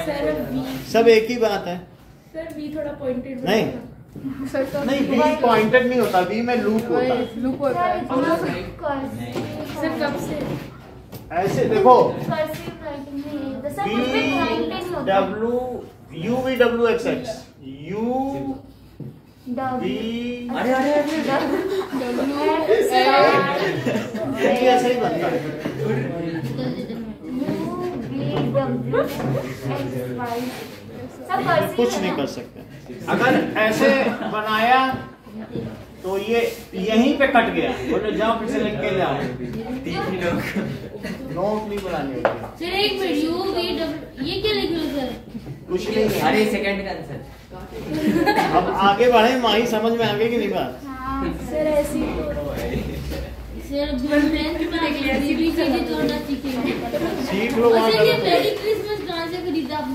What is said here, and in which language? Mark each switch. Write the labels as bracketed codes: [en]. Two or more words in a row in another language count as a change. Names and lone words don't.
[hi] माइनस v सब एक ही बात है। सर v थोड़ा पॉइंटेड नहीं। सर तो नहीं, v पॉइंटेड नहीं होता, v में लूप होता है। लूप होता सर है। इतना नहीं। सर कब से? ऐसे देखो, [en] cursive writing [hi] में ये सर v कुछ भी राइटिंग नहीं होता। [en] w u v w x x u v [hi] अरे अरे अरे ऐसे ही बनता है। कुछ नहीं कर सकते। अगर ऐसे बनाया तो ये यहीं पे कट गया, बोले जाओ फिर से लिख के ले आओ। नोट नहीं बनानी होती। सर एक मिनट [en] u v w [hi] ये क्या लिख रहे हो सर? कुछ नहीं है। अरे सेकंड का आंसर अब आगे बढ़े, माही समझ में आ गई कि नहीं बात? सर ऐसी सर फ्रेंड्स में ऐसी भी चीजें जोड़ना सीखेंगे। सीख लो वहाँ अच्छा ये गलत मेरी है। क्रिसमस कहाँ से खरीदा आपने?